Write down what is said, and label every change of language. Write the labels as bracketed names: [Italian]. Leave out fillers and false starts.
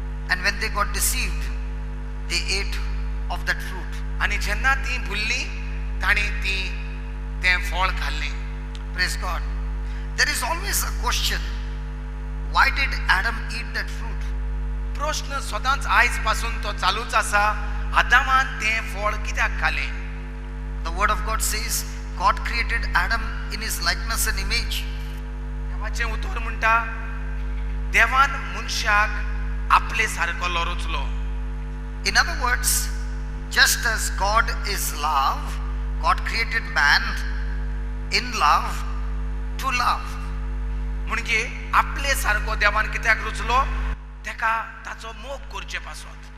[English] And when they got deceived, they ate of that fruit. [Konkani] आणि जेन्ना ती भुलली ताणी ते फळ खाल्लें. [English] Praise God. There is always a question. Why did Adam eat that fruit? [Konkani] प्रश्न सदांच आयज पासून तो चालूच आसा. आदामान तें फळ कित्याक खालें? [English] The word of God says God created Adam in his likeness and image. [Konkani] देवाचें उतर म्हणटा देवान मनशाक आपले सारको रचलो. [English] In other words, just as God is love, God created man in love to love. [Konkani] म्हणजे आपले सारको देवान कित्याक रचलो? तेका ताचो मोग करचे पासून.